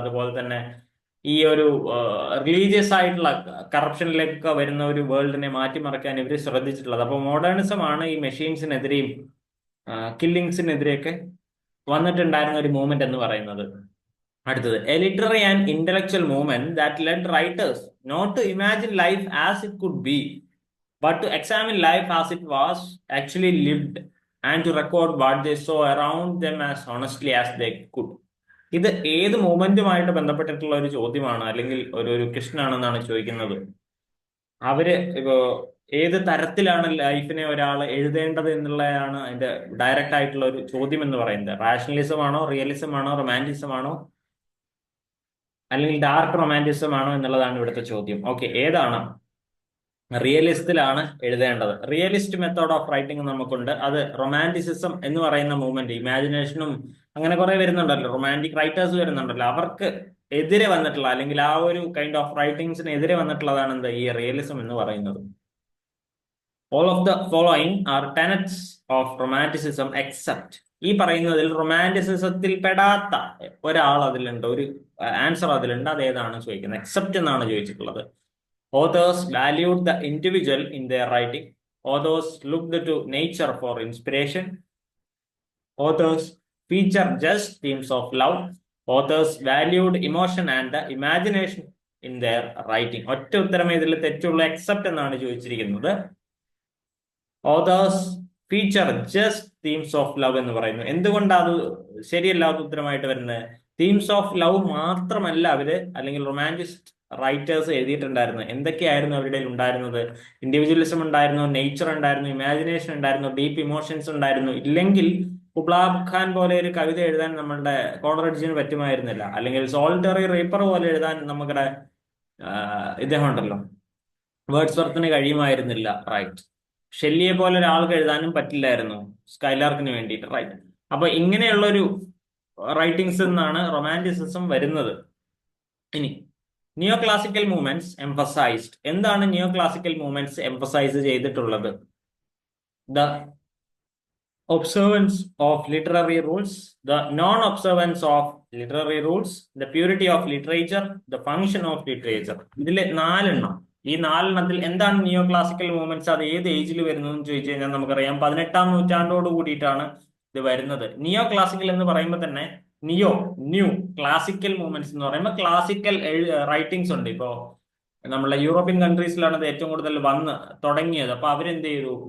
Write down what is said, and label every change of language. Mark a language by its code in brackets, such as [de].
[ml] അതുപോലെ തന്നെ ഈ ഒരു റിലീജിയസ് ആയിട്ടുള്ള കറപ്ഷനിലേക്കൊക്കെ വരുന്ന ഒരു വേൾഡിനെ മാറ്റിമറിക്കാൻ ഇവർ ശ്രദ്ധിച്ചിട്ടുള്ളത്. അപ്പോൾ മോഡേണിസം ആണ് ഈ മെഷീൻസിനെതിരെയും കില്ലിങ്സിനെതിരെയൊക്കെ വന്നിട്ടുണ്ടായിരുന്ന ഒരു മൂവ്മെന്റ് എന്ന് പറയുന്നത്. [en] അടുത്തത്, a literary and intellectual movement that led writers not to imagine life as it could be but to examine life as it was actually lived and to record what they saw around them as honestly as they could. [ml] ഇത് ഏത് മൂവ്മെന്റുമായിട്ട് ബന്ധപ്പെട്ടിട്ടുള്ള ഒരു ചോദ്യമാണ്, അല്ലെങ്കിൽ ഒരു question ആണെന്നാണ് ചോദിക്കുന്നത്. അവര് ഇപ്പോ ഏത് തരത്തിലാണ് ലൈഫിനെ ഒരാൾ എഴുതേണ്ടത് എന്നുള്ളതാണ് അതിന്റെ ഡയറക്റ്റ് ആയിട്ടുള്ള ഒരു ചോദ്യം എന്ന് പറയുന്നത്. റാഷണലിസം ആണോ, റിയലിസം ആണോ, റൊമാൻറ്റിസം ആണോ, അല്ലെങ്കിൽ ഡാർക്ക് റൊമാൻറ്റിസം ആണോ എന്നുള്ളതാണ് ഇവിടുത്തെ ചോദ്യം. ഓക്കെ, ഏതാണ്? റിയലിസത്തിലാണ് എഴുതേണ്ടത്. റിയലിസ്റ്റ് മെത്തേഡ് ഓഫ് റൈറ്റിംഗ് നമുക്കുണ്ട്. അത് റൊമാൻറ്റിസിസം എന്ന് പറയുന്ന മൂവ്മെന്റ്, ഇമാജിനേഷനും അങ്ങനെ കുറെ വരുന്നുണ്ടല്ലോ, റൊമാൻറ്റിക് റൈറ്റേഴ്സ് വരുന്നുണ്ടല്ലോ, അവർക്ക് എതിരെ വന്നിട്ടുള്ള അല്ലെങ്കിൽ ആ ഒരു കൈൻഡ് ഓഫ് റൈറ്റിംഗ്സിന് എതിരെ വന്നിട്ടുള്ളതാണ് എന്ത് ഈ റിയലിസം എന്ന് പറയുന്നത്. [en] All of the following are tenets of romanticism except. [ml] ഈ പറയുന്നതിൽ റൊമാൻറ്റിസിസത്തിൽ പെടാത്ത ഒരാൾ അതിലുണ്ട്, ഒരു ആൻസർ അതിലുണ്ട്. അത് ഏതാണ് ചോദിക്കുന്നത്? എക്സെപ്റ്റ് എന്നാണ് ചോദിച്ചിട്ടുള്ളത്. [en] Authors valued the individual in their writing. Authors looked to nature for inspiration. Authors feature just themes of love. Authors valued emotion and the imagination in their writing. [ml] ഒറ്റ ഉത്തരമേ ഇതിൽ തെറ്റുള്ള, എക്സെപ്റ്റ് എന്നാണ് ചോദിച്ചിരിക്കുന്നത്. [en] authors feature just themes of love [ml] എന്ന് പറയുന്നു. എന്തുകൊണ്ടാണ് അത് ശരിയല്ലാത്ത ഉത്തരമായിട്ട് വരുന്നത്? തീംസ് ഓഫ് ലവ് മാത്രമല്ല അവര്, അല്ലെങ്കിൽ റൊമാൻറ്റിസ്റ്റ് റൈറ്റേഴ്സ് എഴുതിയിട്ടുണ്ടായിരുന്നു. എന്തൊക്കെയായിരുന്നു അവരുടെ ഉണ്ടായിരുന്നത്? ഇൻഡിവിജ്വലിസം ഉണ്ടായിരുന്നു, നേച്ചർ ഉണ്ടായിരുന്നു, ഇമാജിനേഷൻ ഉണ്ടായിരുന്നു, ഡീപ്പ് ഇമോഷൻസ് ഉണ്ടായിരുന്നു. ഇല്ലെങ്കിൽ കുബ്ലാബ് ഖാൻ പോലെ ഒരു കവിത എഴുതാൻ നമ്മളുടെ കോളറിഡ്ജിന് പറ്റുമായിരുന്നില്ല, അല്ലെങ്കിൽ സോൾട്ടറി റീപ്പർ പോലെ എഴുതാൻ നമ്മുടെ ഇദ്ദേഹം ഉണ്ടല്ലോ വേർഡ്സ്വർത്തിന് കഴിയുമായിരുന്നില്ല, റൈറ്റ്. ഷെല്ലിയെ പോലെ ഒരാൾക്ക് എഴുതാനും പറ്റില്ലായിരുന്നു സ്കൈലാർക്കിന് വേണ്ടിയിട്ട്, റൈറ്റ്. അപ്പൊ ഇങ്ങനെയുള്ളൊരു റൈറ്റിംഗ്സ് നിന്നാണ് റൊമാൻറ്റിസിസം വരുന്നത്. ഇനി നിയോ ക്ലാസിക്കൽ മൂവ്മെന്റ്സ് എംഫസൈസ്ഡ്. എന്താണ് നിയോ ക്ലാസിക്കൽ മൂവ്മെന്റ്സ് എംഫസൈസ് ചെയ്തിട്ടുള്ളത്? [en] The observance of literary rules, the non-observance of literary rules, the purity of literature, the function of literature. [ml] ഇതിൽ 4 എണ്ണം. ഈ 4 എണ്ണത്തിൽ എന്താണ് നിയോ ക്ലാസിക്കൽ മൂവ്മെന്റ്സ്? അത് ഏത് ഏജിൽ വരുന്നു എന്ന് ചോദിച്ചു കഴിഞ്ഞാൽ നമുക്കറിയാം 18ാം നൂറ്റാണ്ടോട് കൂടിയിട്ടാണ് ഇത് വരുന്നത്. നിയോ ക്ലാസിക്കൽ എന്ന് പറയുമ്പോൾ തന്നെ ന്യൂ ക്ലാസിക്കൽ മൂവ്മെന്റ്സ് എന്ന് പറയുമ്പോൾ ക്ലാസിക്കൽ റൈറ്റിംഗ്സ് ഉണ്ട്. ഇപ്പോ നമ്മളുടെ യൂറോപ്യൻ കൺട്രീസിലാണ് ഇത് ഏറ്റവും കൂടുതൽ വന്ന് തുടങ്ങിയത്. അപ്പൊ അവരെന്ത് ചെയ്തു?